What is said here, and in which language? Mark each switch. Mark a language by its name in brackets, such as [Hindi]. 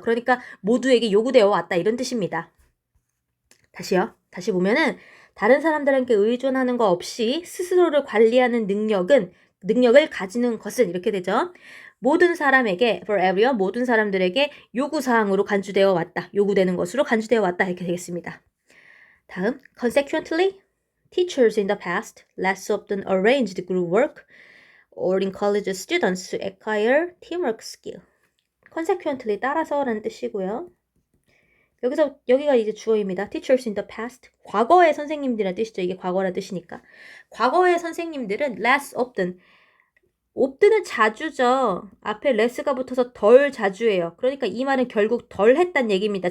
[Korean] 그러니까 모두에게 요구되어 왔다 이런 뜻입니다. 다시요. 다시 보면은 다른 사람들에게 의존하는 거 없이 스스로를 관리하는 능력을 가지는 것은 이렇게 되죠. 모든 사람에게 [English] for everyone [Korean] 모든 사람들에게 요구사항으로 간주되어 왔다. 요구되는 것으로 간주되어 왔다 이렇게 되겠습니다. [English] 다음, consequently, teachers in the past less often arranged group work or encouraged students to acquire teamwork skill. [Korean] consequently 따라서라는 뜻이고요. 여기가 이제 주어입니다. [English] teachers in the past. [Korean] 과거의 선생님들이라는 뜻이죠. 이게 과거라는 뜻이니까. 과거의 선생님들은 [English] less often. [Korean] often은 자주죠. 앞에 less가 붙어서 덜 자주예요. 그러니까 이 말은 결국 덜 했단 얘기입니다.